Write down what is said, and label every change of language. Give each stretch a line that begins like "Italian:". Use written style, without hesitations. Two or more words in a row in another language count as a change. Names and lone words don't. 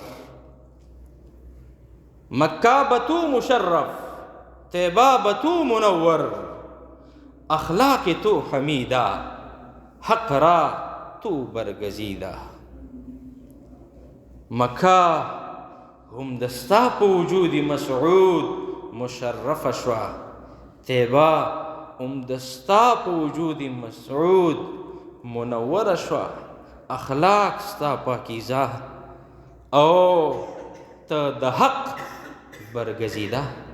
Persian: مکہ بتو مشرف طیبہ بتو منور. اخلاق تو حمیدہ حق را تو برگزیدہ.
Pashto: مکہ هم دستا په وجود مسعود مشرف شوا. طیبہ هم دستا په وجود مسعود منور شوا. اخلاق ستا پاکیزه او ته د حق برگزیده.